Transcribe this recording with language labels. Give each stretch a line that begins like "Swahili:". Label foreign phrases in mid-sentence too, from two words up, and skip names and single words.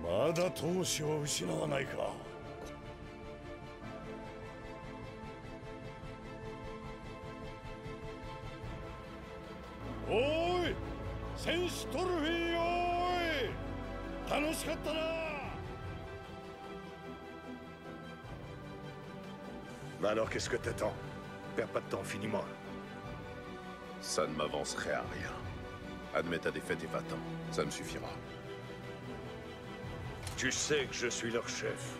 Japanese: まだ闘志を失わないか。おい、戦士トルフィンよーい、楽しかったな。
French: Bah alors qu'est-ce que t'attends? Perds pas de temps, finis-moi. Ça ne m'avancerait à rien. Admets ta défaite et va-t'en, ça me suffira. Tu sais que je suis leur chef.